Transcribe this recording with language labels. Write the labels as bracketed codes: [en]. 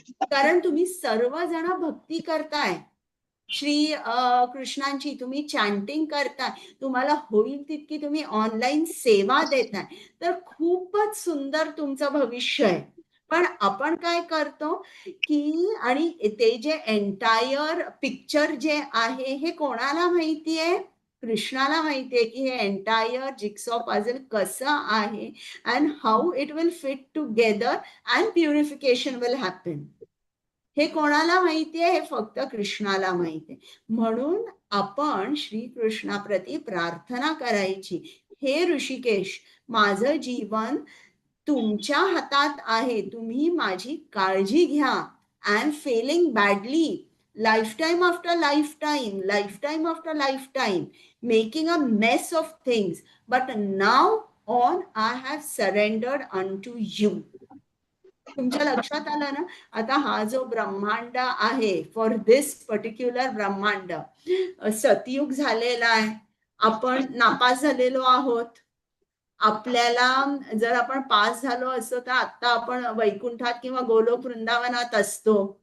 [mr] कारण तुम्ही सर्वजण भक्ती करताय, श्री कृष्णांची तुम्ही चॅन्टिंग करताय, तुम्हाला होईल तितकी तुम्ही ऑनलाईन सेवा देताय, तर खूपच सुंदर तुमचं भविष्य आहे. पण आपण काय करतो की आणि ते जे एंटायर पिक्चर जे आहे हे कोणाला माहितीये? कृष्णाला माहितीये की हे एंटायर जिक्सॉ पझल कसं आहे [en] and how it will fit together and purification will happen. [mr] हे कोणाला माहितीये? हे फक्त कृष्णाला माहितीये. म्हणून आपण श्रीकृष्णाप्रती प्रार्थना करायची, हे ऋषिकेश, माझं जीवन तुमच्या हातात आहे, तुम्ही माझी काळजी घ्या. [en] I am failing badly, lifetime after lifetime after lifetime, making a mess of things, but now on I have surrendered unto you. [mr] तुमच्या लक्षात आलं ना? आता हा जो ब्रह्मांड आहे, [en] for this particular [mr] ब्रह्मांड सतयुग झालेला आहे, आपण नापास झालेलो आहोत. आपल्याला जर आपण पास झालो असतो तर आता आपण वैकुंठात किंवा गोलोक वृंदावनात असतो.